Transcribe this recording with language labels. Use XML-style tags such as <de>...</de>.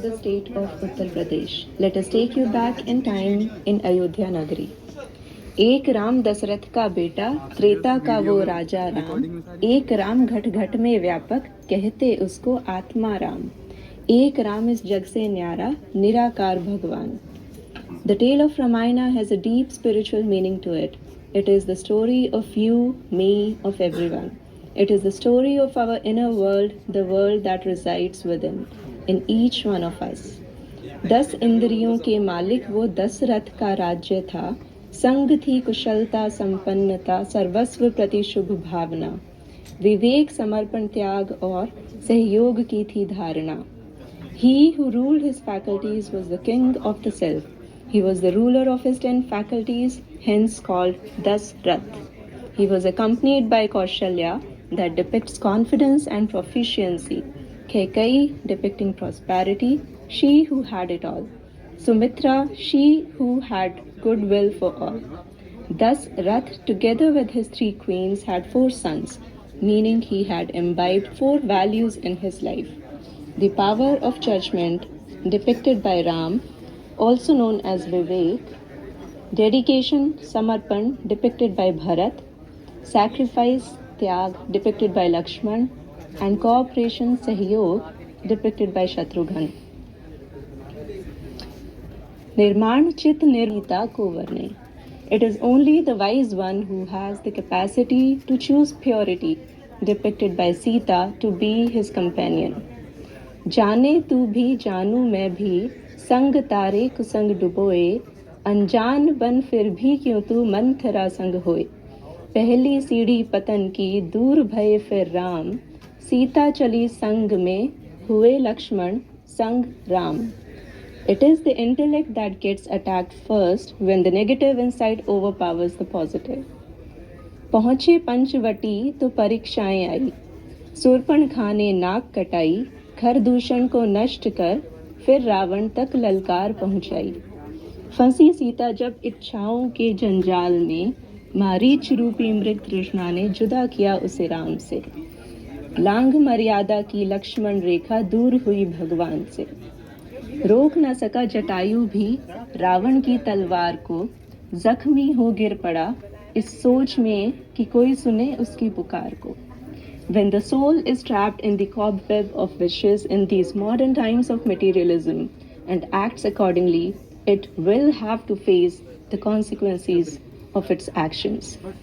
<en>The state of Uttar Pradesh. Let us take you back in time in Ayodhya Nagari.</en> <hi>एक राम दशरथ का बेटा, त्रेता का वो राजा राम, एक राम घट घट में व्यापक, कहते उसको आत्मा राम। एक राम इस जग से न्यारा, निराकार भगवान।</hi> <en>The tale of Ramayana has a deep spiritual meaning to it. It is the story of you, me, of everyone. It is the story of our inner world, the world that resides within, in each one of us.</en> <hi>10 इंद्रियों के मालिक वो दशरथ का राज्य था, संग थी कुशलता संपन्नता, सर्वस्व प्रति शुभ भावना, विवेक समर्पण त्याग और सहयोग की थी धारणा।</hi> <en>He who ruled his faculties was the king of the self. He was the ruler of his 10 faculties, hence called Dasrath. He was accompanied by Kaushalya, that depicts confidence and proficiency, Kekai, depicting prosperity, she who had it all, Sumitra, she who had goodwill for all. Thus Rath, together with his 3 queens, had 4 sons, meaning he had imbibed 4 values in his life. The power of judgment, depicted by Ram, also known as Vivek, dedication, Samarpan, depicted by Bharat, sacrifice, Tyag, depicted by Lakshman, and cooperation, Sahyog, depicted by Shatrughan.</en> <hi>Nirman Chit Nirmita Kovarne.</hi> <en>It is only the wise one who has the capacity to choose purity, depicted by Sita, to be his companion.</en> <hi>जाने तू भी जानू मैं भी, संग तारे कुसंग डुबोए, अनजान बन फिर भी क्यों तू मंथरा संग होए। पहली सीढ़ी पतन की, दूर भये फिर राम, सीता चली संग में, हुए लक्ष्मण संग Ram.</hi> <en>It is the intellect that gets attacked first when the negative insight overpowers the positive.</en> <hi>पहुंचे पंचवटी तो परीक्षाएं आई, शूर्पणखा ने नाक कटाई, खर दूषण को नष्ट कर फिर रावण तक ललकार पहुंचाई। फंसी सीता जब इच्छाओं के जंजाल में, मारीच रूपी मृग तृष्णा ने जुदा किया उसे राम से। लांघ मर्यादा की लक्ष्मण रेखा, दूर हुई भगवान से। रोक न सका जटायु भी रावण की तलवार को, जख्मी हो गिर पड़ा इस सोच में कि कोई सुने उसकी पुकार को।</hi> <en>When the soul is trapped in the cobweb of wishes in these modern times of materialism and acts accordingly, it will have to face the consequences of its actions.</en>